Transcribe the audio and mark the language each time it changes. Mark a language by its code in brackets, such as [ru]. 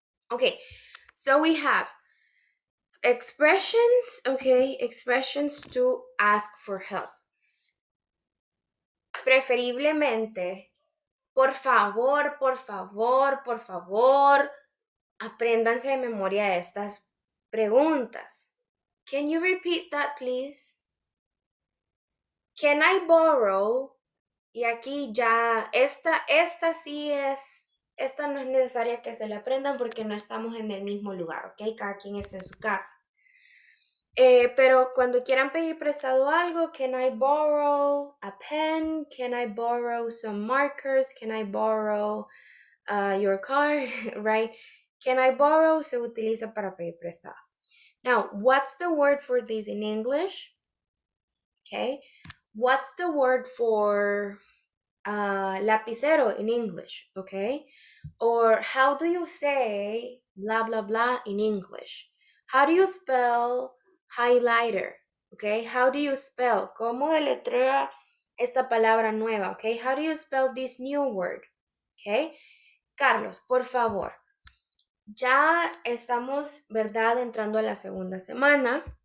[en] Ok, so we have expressions, okay, expressions to ask for help. [es] Preferiblemente, por favor, por favor, por favor, apréndanse de memoria estas preguntas. [en] Can you repeat that, please? Can I borrow? [es] Y aquí ya, esta sí es, esta no es necesaria que se la aprendan porque no estamos en el mismo lugar, ¿ok? Cada quien está en su casa. Pero cuando quieran pedir prestado algo, [en] can I borrow a pen? Can I borrow some markers? Can I borrow your car? Right? Can I borrow [es] se utiliza para pedir prestado. [en] Now, what's the word for this in English? Okay, what's the word for lapicero in English? Okay, or how do you say blah blah blah in English? How do you spell highlighter? Okay, how do you spell? [es] ¿Cómo deletrea esta palabra nueva? [en] Okay, how do you spell this new word? [es] Okay, Carlos, por favor. Ya estamos, ¿verdad?, entrando a la segunda semana.